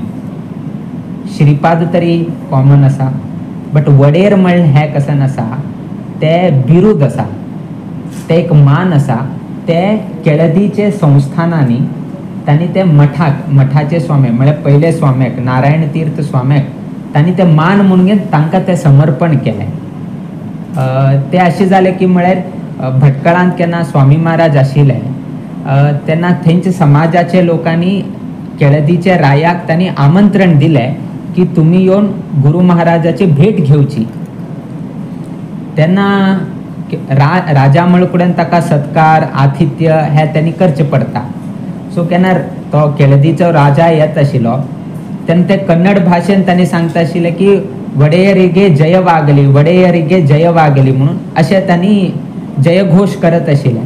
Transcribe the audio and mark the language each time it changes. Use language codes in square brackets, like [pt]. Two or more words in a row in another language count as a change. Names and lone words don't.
[kok] श्रीपाद तरी कॉमन असा बट वडेर म्हण हे कसन आसा ते बिरुद असा ते एक मान असा ते केळदीचे संस्थानांनी त्यांनी ते मठाचे स्वामी म्हणजे पहिले स्वाम्याक नारायण तीर्थ स्वाम्याक त्यांनी ते मान म्हणून तांकां ते समर्पण केले। ते असे जाले की म्हळ्यार भटकळांत केन्ना स्वामी महाराज आशिल्ले तेन्ना थंयचे समाजाचे लोकांनी केळदीचे रायाक त्यांनी आमंत्रण दिले की तुम्ही येऊन गुरु महाराजाची भेट घेवची। तेन्ना राजा म्हणून ताका सत्कार आतिथ्य हे त्यांनी करचे पडता। सो केन्ना तो केळदीचो राजा येत आशिल्लो तेन्ना ते कन्नड भाशेन तांणी सांगता आशिल्ले की [kn] ಒಡೆಯರಿಗೆ ಜಯ ವಾಗಲಿ ಒಡೆಯರಿಗೆ ಜಯ ವಾಗಲಿ [kok] म्हणून अशें तांणी जयघोष करत आशिल्ले।